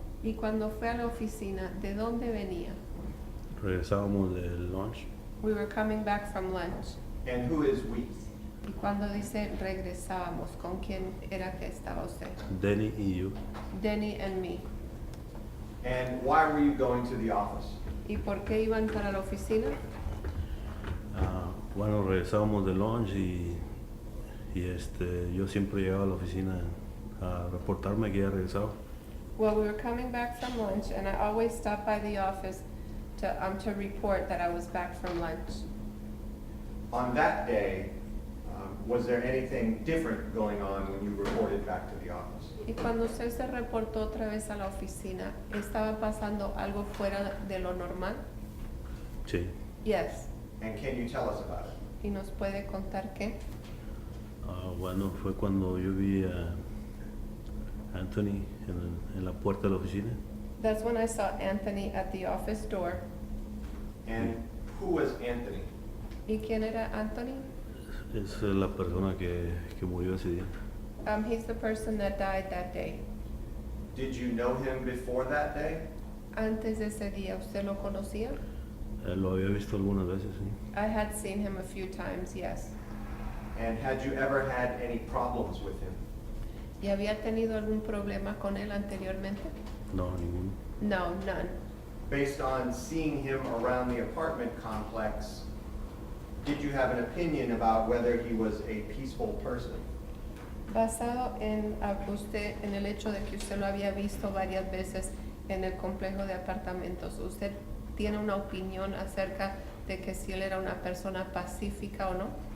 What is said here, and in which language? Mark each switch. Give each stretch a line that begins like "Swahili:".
Spanish: Y cuando fue a la oficina, ¿de dónde venía? Regresábamos del lunch.
English: We were coming back from lunch. And who is we?
Spanish: Y cuando dice regresábamos, ¿con quién era que estaba usted? Denny y yo.
English: Denny and me. And why were you going to the office?
Spanish: ¿Y por qué iban para la oficina? Bueno, regresábamos del lunch y yo siempre llegaba a la oficina a reportarme que ya regresaba.
English: Well, we were coming back from lunch, and I always stopped by the office to report that I was back from lunch. On that day, was there anything different going on when you reported back to the office?
Spanish: Y cuando usted se reportó otra vez a la oficina, ¿estaba pasando algo fuera de lo normal? Sí.
English: Yes. And can you tell us about it?
Spanish: ¿Y nos puede contar qué? Bueno, fue cuando yo vi a Anthony en la puerta de la oficina.
English: That's when I saw Anthony at the office door. And who was Anthony?
Spanish: ¿Y quién era Anthony? Es la persona que murió ese día.
English: He's the person that died that day. Did you know him before that day?
Spanish: Antes de ese día, ¿usted lo conocía? Lo había visto algunas veces, sí.
English: I had seen him a few times, yes. And had you ever had any problems with him?
Spanish: ¿Y había tenido algún problema con él anteriormente? No, ninguno.
English: No, none. Based on seeing him around the apartment complex, did you have an opinion about whether he was a peaceful person?
Spanish: Basado en usted, en el hecho de que usted lo había visto varias veces en el complejo de apartamentos, ¿usted tiene una opinión acerca de que si él era una persona pacífica o no?